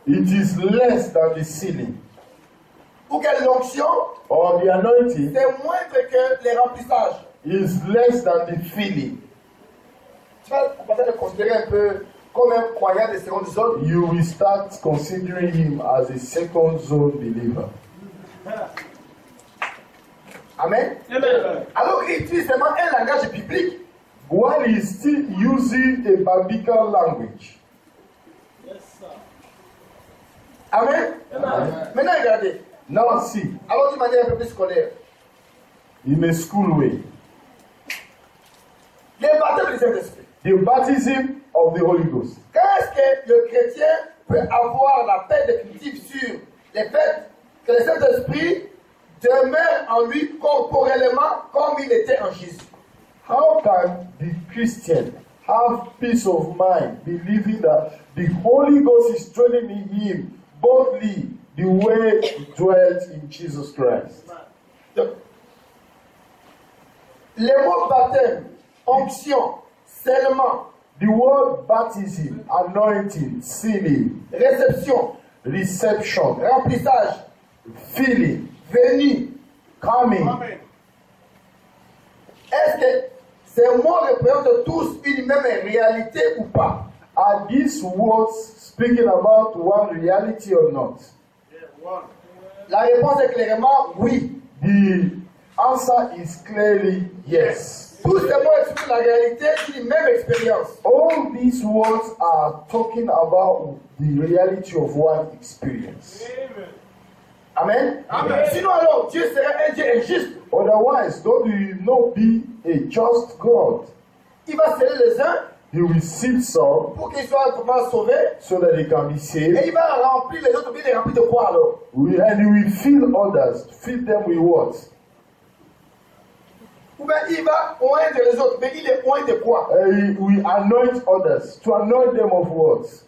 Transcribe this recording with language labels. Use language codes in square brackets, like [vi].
[en] it is less than the sealing. [fr] Ou que l'onction, [en] Or the anointing [fr] c'est moindre que les remplissages. [en] is less than the filling. [fr] Tu vas commencer à le considérer un peu comme un croyant de seconde zone. [en] You will start considering him as a second zone believer. Amen. Amen. [fr] Alors qu'il utilise seulement un langage biblique. [en] While he's still using a biblical language. Yes, sir. Amen. Amen. [fr] Maintenant, regardez. [en] Now see, [fr] Alors d'une manière un peu plus scolaire. [en] in a school way, [fr] Les baptêmes du Saint-Esprit. [en] the baptism of the Holy Ghost. [fr] Quand est-ce que le chrétien peut avoir la paix définitive sur le fait que le Saint-Esprit demeure en lui corporellement comme il était en Jésus? [en] How can the Christian have peace of mind believing that the Holy Ghost is dwelling in him bodily the way he dwelt in Jesus Christ? [fr] Donc, les mots baptême, onction, scellement, [en] The word baptism, anointing, sealing, [fr] réception, [en] reception, [fr] remplissage, [en] filling, [fr] venue, [en] coming. Amen. [fr] est-ce que ces mots représentent tous une même réalité ou pas? [en] Are these words speaking about one reality or not? Yeah, one. [fr] La réponse est clairement oui. [en] The answer is clearly yes. [fr] Tous ces mots expriment la réalité d'une même expérience. [en] All these words are talking about the reality of one experience. Amen. Amen. Amen. [fr] Sinon alors, Dieu serait un Dieu injuste. [en] Otherwise, don't you not be a just God? [fr] Il va sceller les uns [en] He will save some [fr] pour qu'ils soient vraiment sauvés. [en] so that they can be [fr] Et [en] saved, [fr] il va remplir les autres, mais il les remplit de quoi alors? [en] and he will fill others. Fill them with what? [fr] Ou bien il va oindre les autres, mais il les oint de quoi? [en] He will anoint others. To anoint them of what?